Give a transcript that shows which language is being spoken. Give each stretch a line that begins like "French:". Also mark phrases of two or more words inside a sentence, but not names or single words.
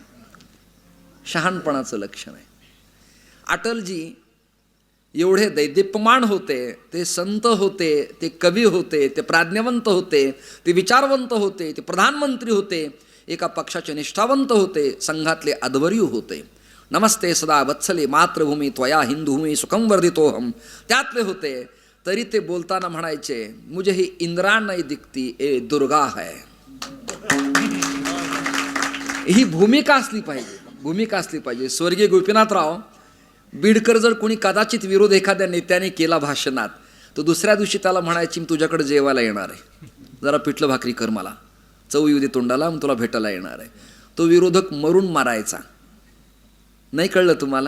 Marathi: शहाणपणाचं लक्षण आहे. अटलजी एवढे दैदिप्यमान होते, ते संत होते, ते कवी होते, ते प्राज्ञवंत होते, ते विचारवंत होते, ते प्रधानमंत्री होते, एका पक्षाचे निष्ठावंत होते, संघातले अध्वर्यू होते.
Sanskrit: नमस्ते सदा वत्सले मातृभूमी त्वया हिंदूभूमी सुखम वर्धितोहम
Marathi: त्यातले होते. तरी ते बोलताना म्हणायचे,
Hindi: मुझे ही इंद्रा नहीं दिखती ए दुर्गा है.
Marathi: ही भूमिका असली पाहिजे. भूमिका असली पाहिजे. स्वर्गीय गोपीनाथराव बीडकर जर कोणी कदाचित विरोध एखाद्या नेत्याने केला भाषणात, तर दुसऱ्या दिवशी त्याला म्हणायची, मी तुझ्याकडे जेवायला येणार आहे, जरा पिठलं भाकरी कर, मला चव येऊ दे तोंडाला, मग तुला भेटायला येणार आहे. तो विरोधक मरून मारायचा. नाही कळलं तुम्हाला?